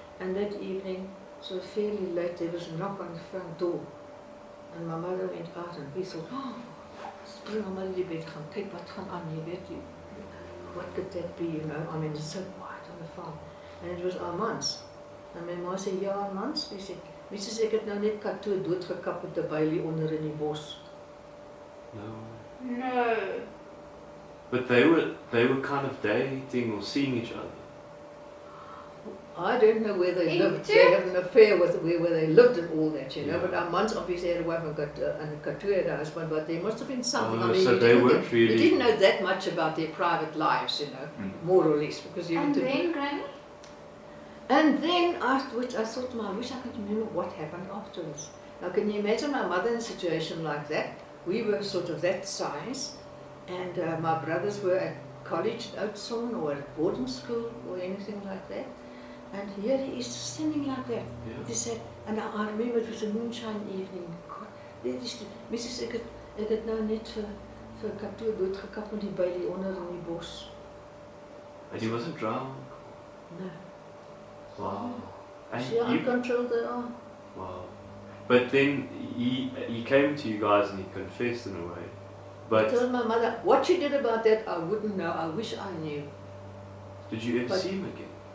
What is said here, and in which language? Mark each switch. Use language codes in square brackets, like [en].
[en] And that evening, so fairly late, there was a knock on the front door. And my mother went out, and we thought, oh, [af] spring allemaal in die bed gaan, kyk wat gaan aan, jy weet, [en] what could that be, you know? I mean, it's so quiet on the farm. And it was Armand's. And my ma said, ja, Armand's. He said, Mrs. [af] ek het nou net Couture doodgekap met 'n bylie onder in die bos. [en] No. But they were kind of dating or seeing each other. I don't know where they lived. They had an affair with where they lived and all that, you know. But Armand's obviously had a wife and Couture had a husband, but there must have been something. I mean, so they weren't really. You didn't know that much about their private lives, you know, more or less, because you. And then, Granny. And then afterwards, I thought to myself, I wish I could remember what happened afterwards. Now, can you imagine my mother in a situation like that? We were sort of that size, and my brothers were at college at Oudtshoorn or at boarding school or anything like that. And here he is standing like that. Yeah. He said, and I remember it was a moonshine evening. God, there is the, Mrs. [af] Ek het nou net vir Couture doodgekap met die bylie onder in die bos. [en] And he wasn't drowned? No. Wow. And See how uncontrolled they are? Wow. But then he came to you guys and he confessed in a way. But I told my mother, what she did about that, I wouldn't know. I wish I knew. Did you ever see him again?